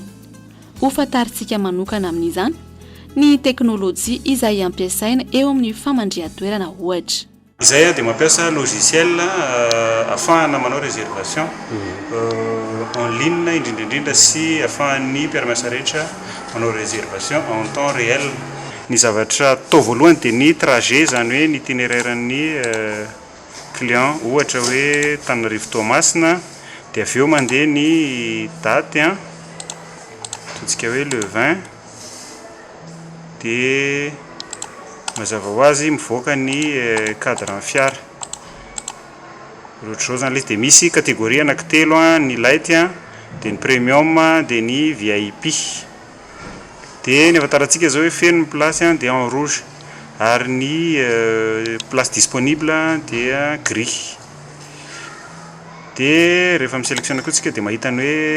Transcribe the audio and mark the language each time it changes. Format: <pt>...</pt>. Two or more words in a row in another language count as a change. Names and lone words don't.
<mg>Ho fatarintsika manokana amin'izany ny teknôlôjia izay ampiasaina eo amin'ny famandrihan-toerana ohatra. Izay dia mampiasa logiciel afahana manao</mg> <fr>réservation en ligne</fr> <mg>indrindra sy afahan'ny mpiara-miasa rehetra manao</mg> <fr>réservation en temps réel.</fr> <mg>Ny zavatra atao voalohany dia ny trajet, izany hoe ny itinéraire-ny client, ohatra hoe Tananarivo Toamasina, dia avy eo mandeha ny daty ataontsika hoe le 20 dia mazava ho azy mivoaka ny cadre ny fiara ohatr'izao zany le izy dia misy catégorie anankitelo ny light dia ny premium dia ny VIP dia ny ahafantarantsika zao hoe feno ny place dia</mg> <fr>en rouge</fr> <mg>ary ny</mg> <fr>place disponible</fr> <mg>dia gris dia rehefa misélectionne koa tsika dia mahita ny hoe</mg>